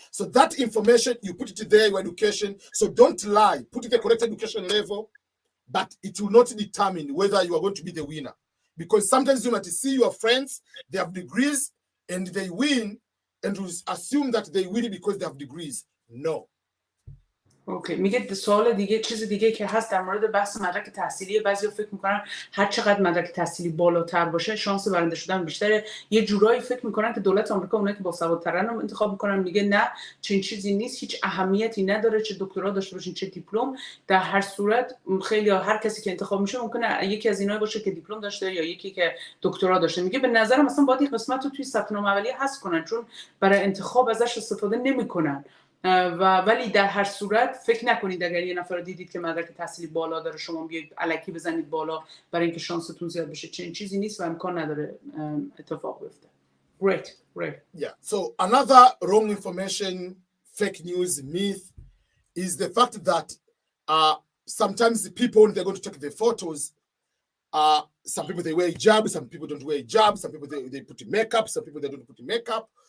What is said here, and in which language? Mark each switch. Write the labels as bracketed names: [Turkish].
[English] So that information, you put it there, your education. So don't lie. Put it the correct education level, but it will not determine whether you are going to be the winner. Because sometimes you might see your friends, they have degrees and they win, and you assume that they win because they have degrees. No. Okay. [Persian] میگه سوال دیگه، چیز دیگه که هست در مورد بحث مدرک تحصیلی، بعضیا فکر میکنن هر چقدر مدرک تحصیلی بالاتر باشه شانس برنده شدن بیشتره. یه جورایی فکر میکنن که دولت آمریکا اونایی که باسوادترن رو انتخاب میکنن. میگه نه، چنین چیزی نیست، هیچ اهمیتی نداره چه دکترا داشته باشین چه دیپلم. در هر صورت خیلی هر کسی که انتخاب میشه ممکنه یکی از اینایی باشه که دیپلم داشته یا یکی که دکترا داشته. میگه به نظر مثلا باید این قسمت رو توی ثبت نام اولیه حذف کنن چون برای انتخاب ازش استفاده نمیکنن. و ولی در هر صورت فکر نکنید اگر یه نفر رو دیدید که مدرک تحصیلی بالا داره شما بیاید الکی بزنید بالا برای اینکه شانستون زیاد بشه. چنین چیزی نیست و امکان نداره اتفاق بیفته. [English] Great. Yeah. So another wrong information, fake news, myth is the fact that sometimes the people, when they're going to take the photos, some people they wear hijab, some people don't wear hijab, some people they put makeup, some people they don't put makeup.